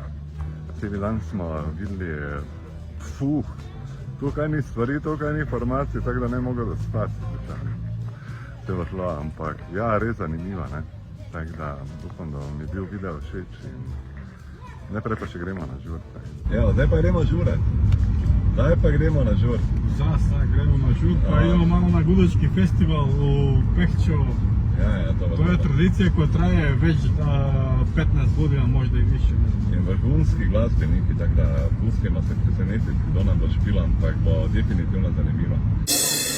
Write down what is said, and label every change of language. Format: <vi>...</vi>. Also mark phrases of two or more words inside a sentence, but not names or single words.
<sl>Celi dan smo videli, tukaj ni stvari, tukaj ni informacij, tako da ne mogo spati. Se bo šlo, ampak ja, res zanimiva, ne? Tako da upam, da vam je bil video všeč in najprej pa še gremo na žur. Evo, zdaj pa gremo žuret. Zdaj pa gremo na žur.</sl> <sr>Sada gremo na žur, pa idemo malo na Gudački festival u Pehčevo. Ja, To je tradicija koja traje već 15 godina, možda i više.</sr> <sl>In vrhunski glasbeniki, tako da pustimo se presenetiti, kdo nam bo špila, ampak bo definitivno zanimivo.</sl>